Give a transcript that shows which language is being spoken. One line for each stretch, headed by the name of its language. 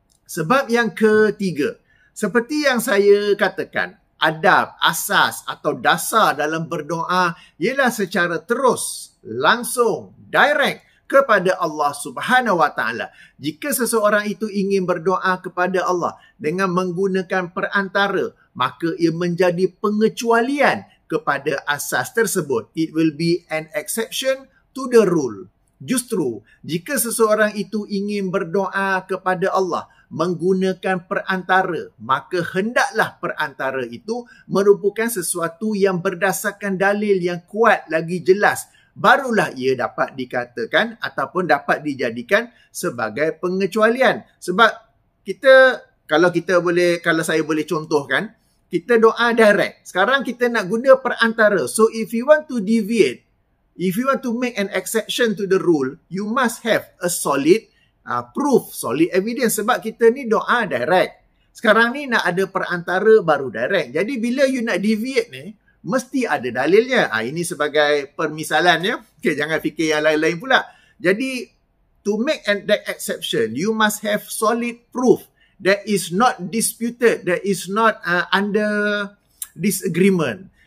Malay: Sebab yang ketiga, seperti yang saya katakan, adab, asas atau dasar dalam berdoa ialah secara terus, langsung, direct kepada Allah Subhanahu wa Ta'ala. Jika seseorang itu ingin berdoa kepada Allah dengan menggunakan perantara, maka ia menjadi pengecualian kepada asas tersebut.
English: It will be an exception to the rule.
Malay: Justru, jika seseorang itu ingin berdoa kepada Allah menggunakan perantara, maka hendaklah perantara itu merupakan sesuatu yang berdasarkan dalil yang kuat lagi jelas. Barulah ia dapat dikatakan ataupun dapat dijadikan sebagai pengecualian. Sebab kalau saya boleh contohkan, kita doa direct. Sekarang kita nak guna perantara.
English: So if you want to deviate, if you want to make an exception to the rule, you must have a solid proof, solid evidence.
Malay: Sebab kita ni doa direct. Sekarang ni nak ada perantara baru direct. Jadi bila you nak deviate ni, mesti ada dalilnya. Ini sebagai permisalan ya. Okay, jangan fikir yang lain-lain pula.
English: Jadi to make that exception, you must have solid proof that is not disputed, that is not under disagreement.